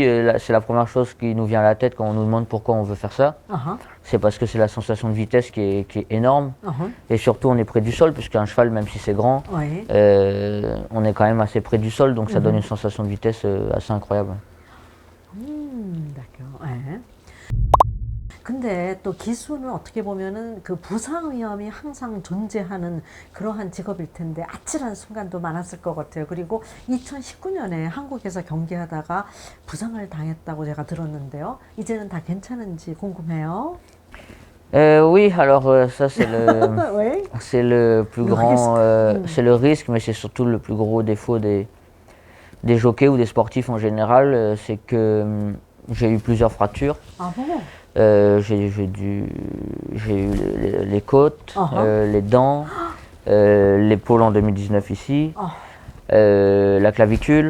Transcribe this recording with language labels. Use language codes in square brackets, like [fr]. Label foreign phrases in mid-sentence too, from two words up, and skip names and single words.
[fr] C'est la première chose qui nous vient à la tête quand on nous demande pourquoi on veut faire ça. C'est parce que c'est la sensation de vitesse qui est énorme. Et surtout, on est près du sol, puisqu'un cheval, même si c'est grand, on est quand même assez près du sol. Donc ça donne une sensation de vitesse assez incroyable. d'accord. [ko] 네. 근데 또 기수는 어떻게 보면은 그 부상 위험이 항상 존재하는 그러한 직업일 텐데 아찔한 순간도 많았을 것 같아요. 그리고 2019년에 한국에서 경기하다가 부상을 당했다고 제가 들었는데요. 이제는 다 괜찮은지 궁금해요. [fr] Oui, alors ça Oui. c'est le plus Le grand, risque. c'est le risque, mais c'est surtout le plus gros défaut des jockeys ou des sportifs en général, c'est que j'ai eu plusieurs fractures. Ah bon? J'ai eu les côtes, les dents, l'épaule en 2019 ici, la clavicule,